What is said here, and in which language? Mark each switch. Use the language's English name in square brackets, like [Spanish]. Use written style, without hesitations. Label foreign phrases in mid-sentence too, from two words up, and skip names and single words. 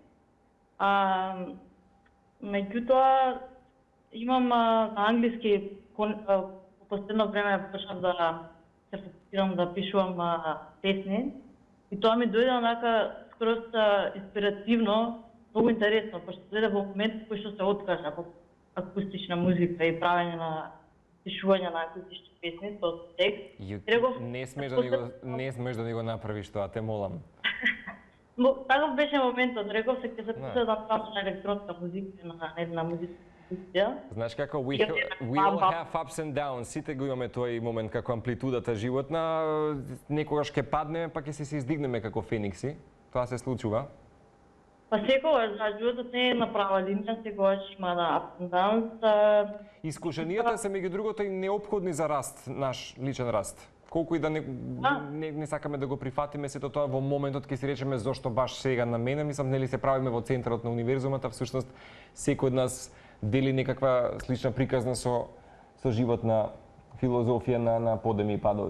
[Macedonian] Меѓутоа имам на англиски по последно време почнав да се фокусирам да пишувам песни и тоа ми дојде онака скроз инспиративно, многу интересно, пошто дојде во момент кој што се откажа во акустична музика и правење на пишување на акустични песни со текст. Не смеш да ни го направиш тоа, те молам. Таков беше моментот, реков се ќе се пише да правам на електронска музика, на музика. Знаеш како, [English] we all have ups and downs, [Macedonian] сите го имаме тој момент како амплитудата животна, некогаш ќе паднеме, па ќе се издигнеме како феникси, тоа се случува. Па секогаш, животот не е на права линија, секогаш има на [English] ups and downs. [Macedonian] Искушенијата се меѓу другото и неопходни за раст, наш личен раст. Колку и да не сакаме да го прифатиме сето тоа во моментот ќе си речеме зошто баш сега на мене, мислам нели се правиме во центарот на универзумата, всушност секој од нас дели некаква слична приказна со животна филозофија на подеми и падови.